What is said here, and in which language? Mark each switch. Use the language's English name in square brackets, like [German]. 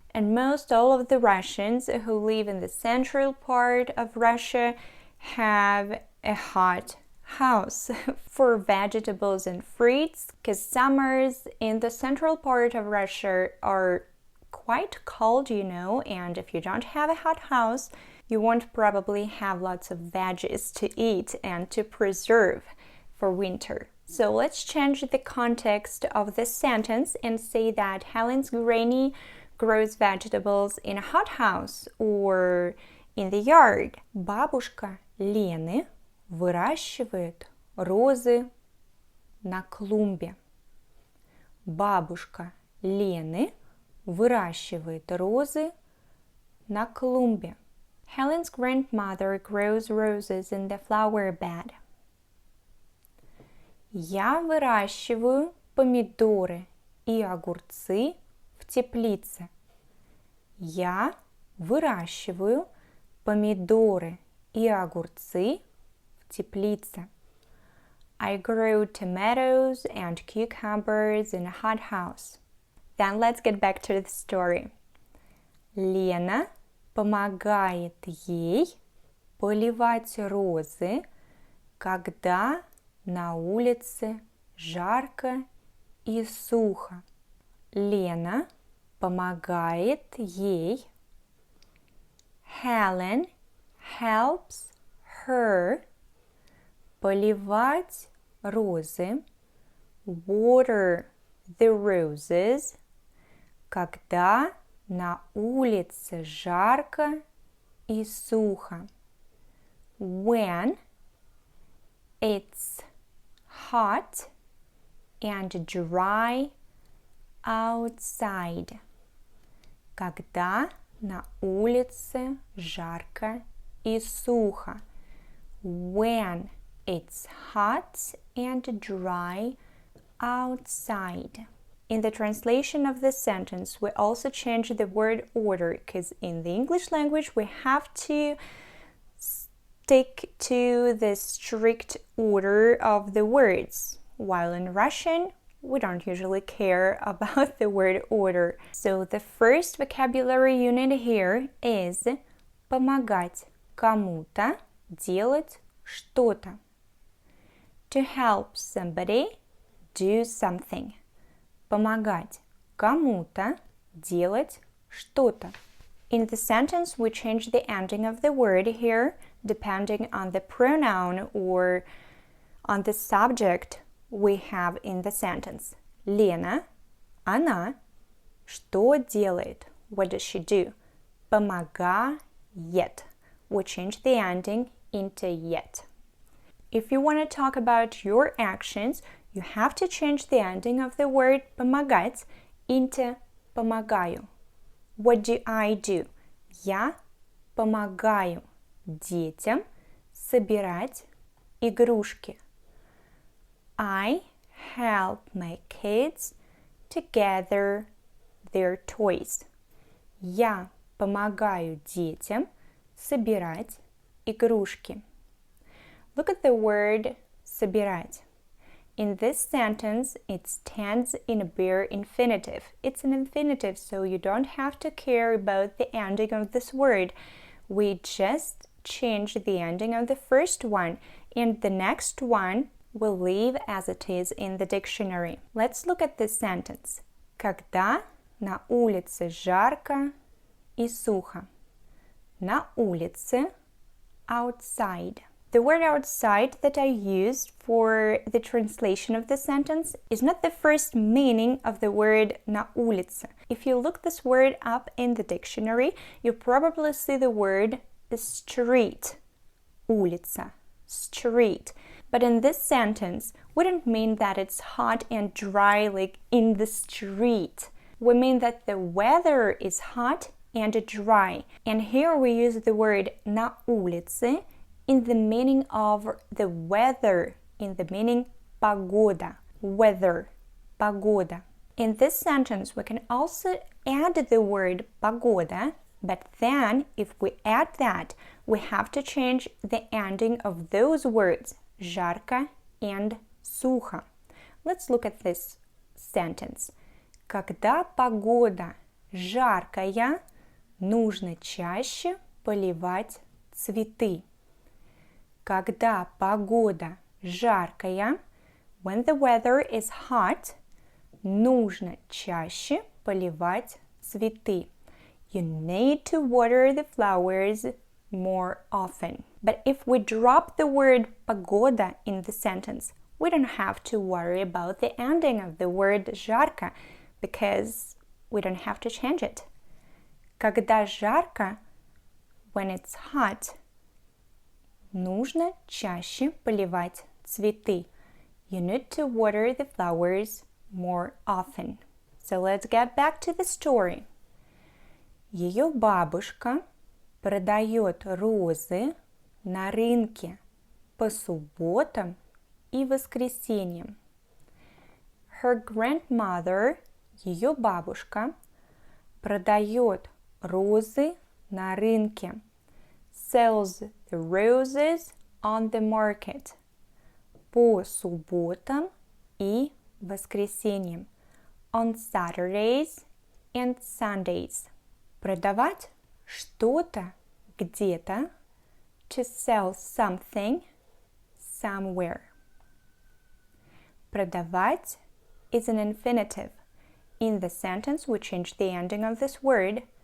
[English] And most all of the Russians who live in the central part of Russia have a hot house for vegetables and fruits, because summers in the central part of Russia are quite cold, and if you don't have a hot house, you won't probably have lots of veggies to eat and to preserve for winter. So let's change the context of this sentence and say that Helen's granny grows vegetables in a hothouse or in the yard. [Russian] Бабушка Лены выращивает розы на клумбе. Бабушка Лены выращивает розы на клумбе. [English] Helen's grandmother grows roses in the flower bed. [Russian] Я выращиваю помидоры и огурцы в теплице. Я выращиваю помидоры и огурцы в теплице. [English] I grow tomatoes and cucumbers in a hothouse. Then let's get back to the story. [Russian] Лена помогает ей поливать розы, когда на улице жарко и сухо. Лена помогает ей. [English] Helen helps her [Russian] поливать розы, [English] water the roses, [Russian] когда на улице жарко и сухо. [English] When it's hot and dry outside. [Russian] Когда на улице жарко и сухо. [English] When it's hot and dry outside. In the translation of this sentence, we also change the word order because in the English language we have to stick to the strict order of the words, while in Russian we don't usually care about the word order. So the first vocabulary unit here is [Russian] помогать кому-то делать что-то. [English] To help somebody do something. [Russian] Помогать кому-то делать что-то. [English] In the sentence, we change the ending of the word here depending on the pronoun or on the subject we have in the sentence. [Russian] Лена, она, что делает? [English] What does she do? [Russian] Помогает. [English] We change the ending into yet. If you want to talk about your actions, you have to change the ending of the word помогать into помогаю. What do I do? [Russian] Я помогаю детям собирать игрушки. [English] I help my kids to gather their toys. [Russian] Я помогаю детям собирать игрушки. [English] Look at the word собирать. In this sentence, it stands in a bare infinitive. It's an infinitive, so you don't have to care about the ending of this word. We just change the ending of the first one, and the next one will leave as it is in the dictionary. Let's look at this sentence. [Russian] Когда на улице жарко и сухо. На улице, outside. [English] The word outside that I used for the translation of the sentence is not the first meaning of the word на улице. If you look this word up in the dictionary, you probably see the word street. Улица, street. But in this sentence, we don't mean that it's hot and dry like in the street. We mean that the weather is hot and dry. And here we use the word на улице in the meaning of the weather, in the meaning погода, weather, погода. In this sentence, we can also add the word погода, but then if we add that, we have to change the ending of those words, жарко and сухо. Let's look at this sentence. [Russian] Когда погода жаркая, нужно чаще поливать цветы. Когда погода жаркая, [English] when the weather is hot, [Russian] нужно чаще поливать цветы. [English] You need to water the flowers more often. But if we drop the word погода in the sentence, we don't have to worry about the ending of the word жарко because we don't have to change it. [Russian] Когда жарко, [English] when it's hot, [Russian] нужно чаще поливать цветы. [English] You need to water the flowers more often. So let's get back to the story. [Russian] Ее бабушка продает розы на рынке по субботам и воскресеньям. [English] Her grandmother, [Russian] ее бабушка, продает розы на рынке. [English] Sells the roses on the market. [Russian] по субботам и воскресеньям. [English] On Saturdays and Sundays. [Russian] Продавать что-то где-то. [English] To sell something somewhere. Продавать is an infinitive. In the sentence, we change the ending of this word.